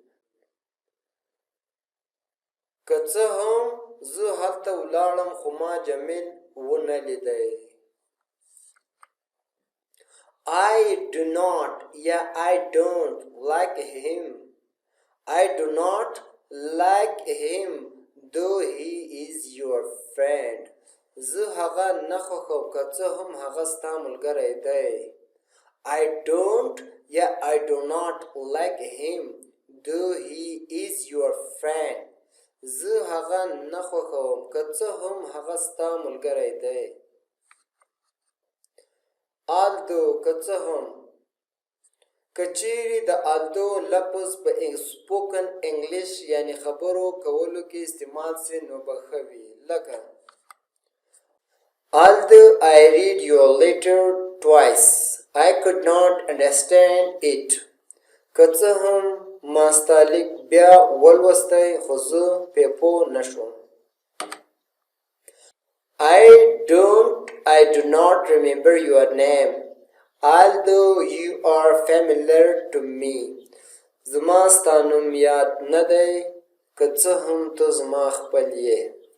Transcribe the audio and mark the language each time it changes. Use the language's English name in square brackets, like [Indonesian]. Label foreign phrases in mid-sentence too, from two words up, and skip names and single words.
[Pashto] که څه هم زه هلته ولاړم خو ما جمیل ونه لیدی. [English] I do not یا I don't like him. I do not like him though he is your friend. [Pashto] زه هغه نه خوښوم که څه هم هغه ستا ملګری دی. [English] I don't یا I do not like him though he is your friend. [Pashto] زه هغه نه خوښوم که څه هم هغه ستا ملګری دی. although که څه هم. که چیرې د although لفظ په [English] spoken English [Pashto] یعنی خبرو کولو کې استعمال سي نو به ښه وي. [English] لکه although I read your letter twice, I could not understand it. [Pashto] که څه هم ما ستا لیک بیا ولوستی خو زه پرې پوه نه شوم. [English] I do not remember your name, although you are familiar to me. [Pashto] زما ستا نوم یاد نه دی که څه هم ته زما خپل یې.